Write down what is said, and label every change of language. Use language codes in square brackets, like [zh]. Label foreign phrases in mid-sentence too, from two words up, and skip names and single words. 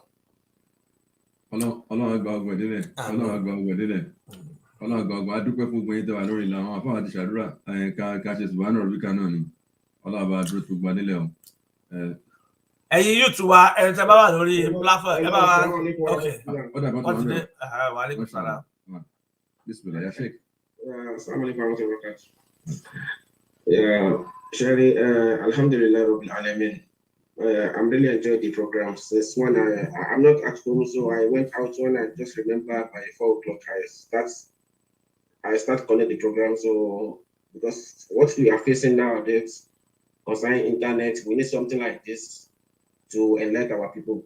[yo] Ọlọ́run gba ọgbọ̀n délẹ̀. Ọlọ́run gba ọgbọ̀n délẹ̀. Ọlọ́run gba ọgbọ̀n adúpẹ́ fún gbogbo yín tẹ́ wà lórí ìlà àwọn àfáà ti ṣàdúrà ká ṣe [ar] سبحان ربك [yo] náà ni. Ọlọ́run bá dúró tó gba délẹ̀ o. Ẹ̀yin YouTube wa ẹni tẹ́ bá wà lórí platform ẹ bá wà ok. Wọ́n ti dé [ar] وعليكم السلام. بسم الله يا شيخ. السلام عليكم ورحمة الله وبركاته. [en] Yeah, Sherry, [ar] الحمد لله رب العالمين. [en] I'm really enjoying the programs. This one, I'm not at home, so I went out when I just remember by 4 o'clock I start calling the program. So because what we are facing nowadays concerning internet, we need something like this to enlighten our people.